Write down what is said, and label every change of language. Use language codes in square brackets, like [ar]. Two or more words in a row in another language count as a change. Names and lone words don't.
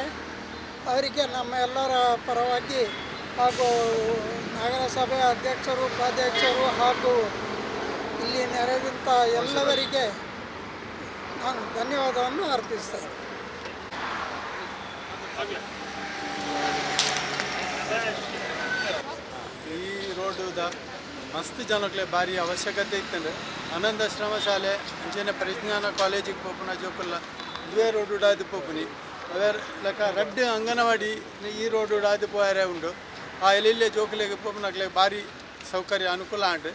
[kn] ಅವರಿಗೆ ನಮ್ಮ ಎಲ್ಲರ ಪರವಾಗಿ ಹಾಗೂ ನಗರಸಭೆ ಅಧ್ಯಕ್ಷರು, ಉಪಾಧ್ಯಕ್ಷರು ಹಾಗೂ ಇಲ್ಲಿ ನೆರೆದಂಥ ಎಲ್ಲವರಿಗೆ ನಾನು ಧನ್ಯವಾದವನ್ನು ಅರ್ಪಿಸ್ತೇನೆ. [tcy] ಈ ರೋಡುದ ಮಸ್ತ್ ಜನಕ್ಕೆ ಭಾರಿ ಅವಶ್ಯಕತೆ ಇತ್ತಂದ್ರೆ ಆನಂದಾಶ್ರಮ ಶಾಲೆ ಅಂಚನೆ ಪರಿಜ್ಞಾನ ಕಾಲೇಜಿಗೆ ಪೋಪುನ ಜೋಕುಲ್ಲ ಇದೇ ರೋಡ್ ಉಡಾದು ಪೋಪುನಿ ಅವರ ಲೆಕ್ಕ ರಡ್ಡು ಅಂಗನವಾಡಿ ಈ ರೋಡ್ ಉಡಾದು ಪೋಯಾರೆ ಉಂಡು ಆ ಎಲ್ಲೆಲ್ಲೇ ಜೋಕುಲೆಗೆ ಪೋಪುನಕ್ಲೆ ಭಾರಿ ಸೌಕರ್ಯ ಅನುಕೂಲ ಉಂಟು.